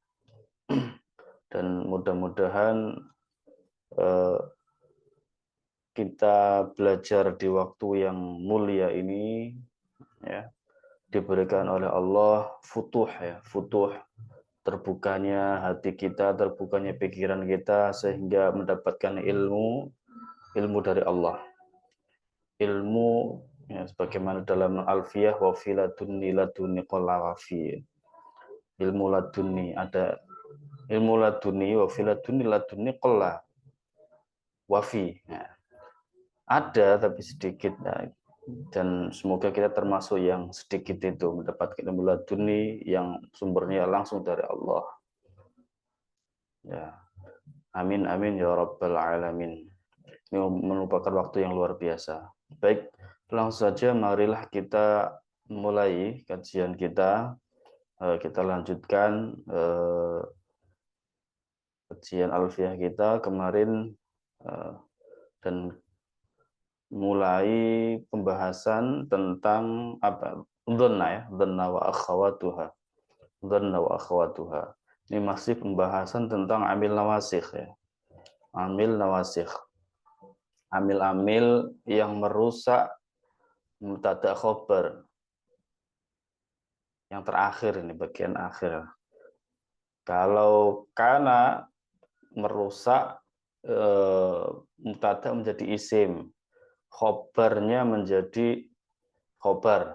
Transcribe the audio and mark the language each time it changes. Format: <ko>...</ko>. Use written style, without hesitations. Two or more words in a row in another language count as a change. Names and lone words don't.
<id>Dan mudah-mudahan kita belajar di waktu yang mulia ini ya, diberikan oleh Allah futuh ya, futuh, terbukanya hati kita, terbukanya pikiran kita sehingga mendapatkan ilmu dari Allah. Ilmu ya, sebagaimana dalam Alfiyah</id> <ar>وفي لدني لدني قل وفي.</ar> <id>Ilmu ladunni ada ilmu ladunni</id> <ar>وفي لدني لدني قل وفي.</ar> <id>Ya. Ada tapi sedikit. Nah, dan semoga kita termasuk yang sedikit itu mendapatkan ilmu laduni yang sumbernya langsung dari Allah. Ya.</id> <ar>آمين آمين يا رب العالمين.</ar> <id>Ini merupakan waktu yang luar biasa. Baik, langsung saja marilah kita mulai kajian kita. Kita lanjutkan kajian alfiyah kita kemarin dan mulai pembahasan tentang apa?</id> <ar>Dhanna ya, ظن وأخواتها. ظن وأخواتها.</ar> <id>Ini masih pembahasan tentang</id> <ar>عامل نواسخ</ar> <id>ya.</id> <ar>عامل نواسخ.</ar> <id>Amil-amil yang merusak</id> <ar>مبتدأ خبر.</ar> <id>Yang terakhir ini bagian akhir. Kalau kana merusak mubtada menjadi isim, khobarnya menjadi khobar.</id>